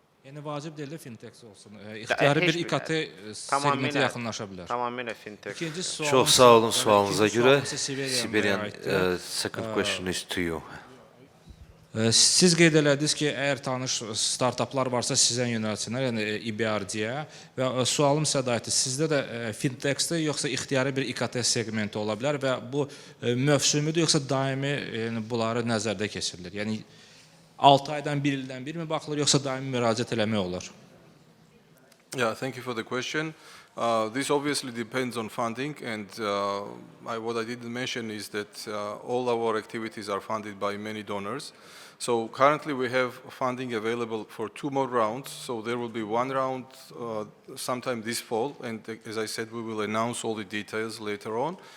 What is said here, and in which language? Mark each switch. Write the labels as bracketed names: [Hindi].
[Azerbaijani] Yəni vacib deyil də fintech olsun. İxtiyari bir İKT segmentə yaxınlaşa bilər. Tamamilə fintech. İkinci sualım. Çox sağ olun sualınıza görə. [English] Siberian, second question is to you. [Azerbaijani] Siz qeyd elədiniz ki, əgər tanış startaplar varsa sizə yönəlsinlər, yəni İBRD-yə və sualım sədayətdir. Sizdə də fintech-də yoxsa ixtiyari bir İKT segmenti ola bilər və bu mövsümüdür yoxsa daimi bunları nəzərdə keçirilir? Yəni 6 aydan 1 ildən bir mi baxılır yoxsa daimi müraciət eləmək olar? [English] Yeah, thank you for the question. This obviously depends on funding, and what I didn't mention is that all our activities are funded by many donors. So currently we have funding available for 2 more rounds. So there will be 1 round sometime this fall, and as I said, we will announce all the details later on.